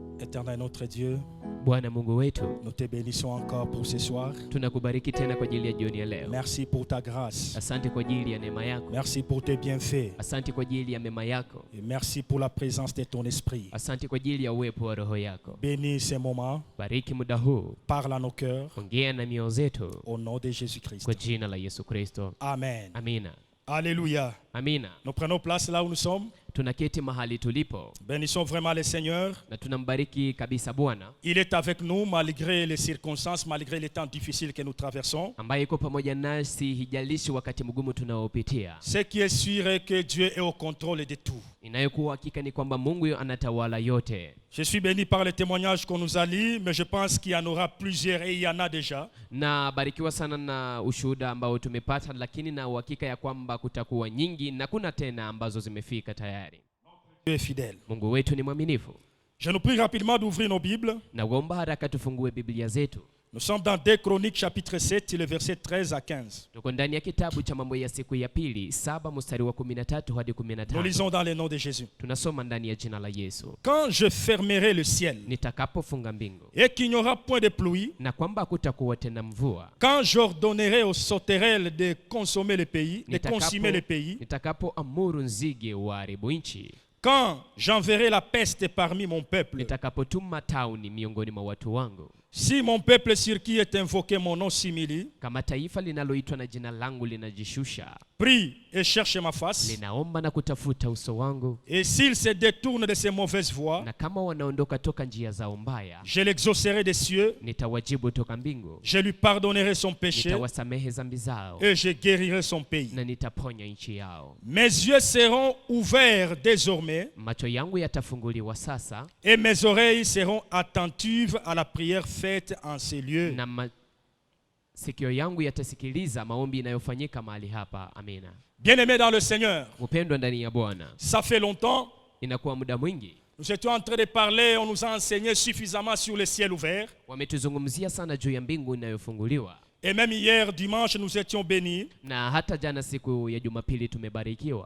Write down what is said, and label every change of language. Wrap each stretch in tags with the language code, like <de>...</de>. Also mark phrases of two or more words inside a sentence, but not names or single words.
<fr>Éternel notre Dieu,</fr> <sw>Bwana Mungu wetu,</sw> <fr>nous te bénissons encore pour ce soir.</fr> <sw>tunakubariki tena kwa ajili ya jioni ya leo.</sw> <fr>Merci pour ta grâce.</fr> <sw>Asante kwa ajili ya neema yako.</sw> <fr>Merci pour tes bienfaits.</fr> <sw>Asante kwa ajili ya mema yako.</sw> <fr>Et merci pour la présence de ton esprit.</fr> <sw>Asante kwa ajili ya uwepo wa roho yako.</sw> <fr>Bénis ces moments.</fr> <sw>Bariki muda huu.</sw> <fr>Parle à nos cœurs.</fr> <sw>Ongea na mioyo zetu.</sw> <fr>Au nom de Jésus-Christ.</fr> <sw>Kwa jina la Yesu Kristo.</sw> <fr>Amen.</fr> <sw>Amina.</sw> <fr>Alléluia.</fr> <sw>Amina.</sw> <fr>Nous prenons place là où nous sommes.</fr> <sw>Tunaketi mahali tulipo.</sw> <fr>Bénissons vraiment le Seigneur.</fr> <sw>Na tunambariki kabisa Bwana.</sw> <fr>Il est avec nous malgré les circonstances, malgré les temps difficiles que nous traversons.</fr> <sw>Ambaye yuko pamoja nasi hijalishi wakati mgumu tunaopitia.</sw> <fr>Ce qui est sûr est que Dieu est au contrôle de tout.</fr> <sw>Inayokuwa hakika ni kwamba Mungu anatawala yote.</sw> <fr>Je suis béni par les témoignages qu'on nous a lus, mais je pense qu'il y en aura plusieurs et il y en a déjà.</fr> <sw>Na barikiwa sana na ushuhuda ambao tumepata, lakini na uhakika ya kwamba kutakuwa nyingi na kuna tena ambazo zimefika tayari.</sw> <fr>Dieu est fidèle.</fr> <sw>Mungu wetu ni mwaminifu.</sw> <fr>Je nous prie rapidement d'ouvrir nos Bibles.</fr> <sw>Naomba haraka tufungue Biblia zetu.</sw> <fr>Nous sommes dans 2 Chroniques chapitre 7, le verset 13 à 15.</fr> <sw>Tuko ndani ya kitabu cha Mambo ya Siku ya Pili 7 mstari wa 13 hadi</sw> <fr>Nous</fr> <sw>15.</sw> <fr>lisons dans le nom de Jésus.</fr> <sw>Tunasoma ndani ya jina la Yesu.</sw> <fr>Quand je fermerai le ciel</fr> <sw>Nitakapofunga mbingu</sw> <fr>et qu'il n'y aura point de pluie,</fr> <sw>na kwamba kutakuwa tena mvua,</sw> <fr>quand j'ordonnerai aux sauterelles de consommer le pays, de consumer le pays,</fr> <sw>nitakapoamuru nzige waharibu nchi,</sw> <fr>quand j'enverrai la peste parmi mon peuple,</fr> <sw>nitakapotuma tauni miongoni mwa watu wangu,</sw> <fr>si mon peuple sur qui est invoqué mon nom s'humilie,</fr> <sw>kama taifa linaloitwa na jina langu linajishusha,</sw> <fr>prie et cherche ma face,</fr> <sw>linaomba na kutafuta uso wangu,</sw> <fr>et s'il se détourne de ses mauvaises voies,</fr> <sw>na kama wanaondoka toka njia zao mbaya,</sw> <fr>je l'exaucerai des cieux,</fr> <sw>nitawajibu toka mbingu,</sw> <fr>je lui pardonnerai son péché,</fr> <sw>nitawasamehe dhambi zao,</sw> <fr>et je guérirai son pays.</fr> <sw>na nitaponya nchi yao.</sw> <fr>Mes yeux seront ouverts désormais,</fr> <sw>Macho yangu yatafunguliwa sasa,</sw> <fr>et mes oreilles seront attentives à la prière faite en ces lieux.</fr> <sw>na sikio yangu yatasikiliza maombi inayofanyika mahali hapa. Amina.</sw> <fr>Bien-aimés dans le Seigneur,</fr> <sw>Upendwa ndani ya Bwana,</sw> <fr>ça fait longtemps,</fr> <sw>inakuwa muda mwingi</sw> <fr>nous étions en train de parler, on nous a enseigné suffisamment sur le ciel ouvert.</fr> <sw>wametuzungumzia sana juu ya mbingu inayofunguliwa,</sw> <fr>Et même hier, dimanche, nous étions bénis.</fr> <sw>na hata jana siku ya Jumapili tumebarikiwa.</sw>